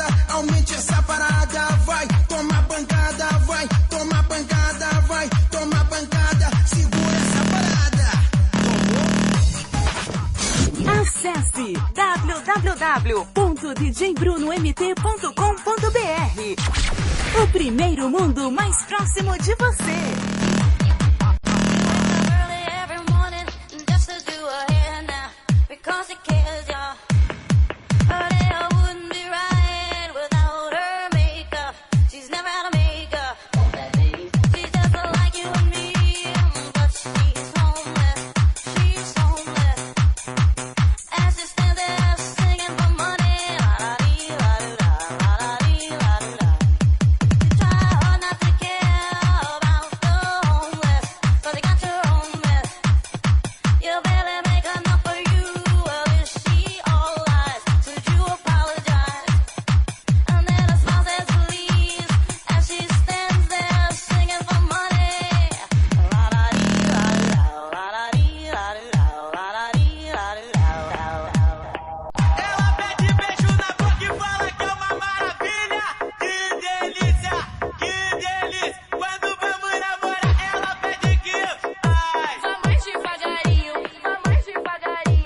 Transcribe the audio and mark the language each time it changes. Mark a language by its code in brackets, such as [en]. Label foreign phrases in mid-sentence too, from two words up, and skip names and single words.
[pt] Aumente essa parada, vai tomar pancada, vai tomar pancada, vai tomar pancada. Segura essa parada. Acesse www.djbrunomt.com.br. O primeiro mundo mais próximo de você. [en] Early every morning just to do her hair now because it cares, y'all. Her hair wouldn't be right without her makeup. She's never had a makeup. She's just like you and me, but she's homeless. She's homeless. And she stands there singing for money. La-da-dee-la-doo-da, la-da-dee-la-doo-da. You try hard not to care about the homeless, but they got your own mess. You barely make enough for you. Well, is she all lies? Should you apologize? And then a smile says please, as she stands there singing for money. La-da-dee-la-doo-da, la-da-dee-la-doo-da, la-da-dee-la-doo-da. [pt] Ela pede beijo na boca e fala que é uma maravilha. Que delícia, que delícia. Quando vamos namorar, ela pede que ai. Vamos devagarinho, vamos devagarinho.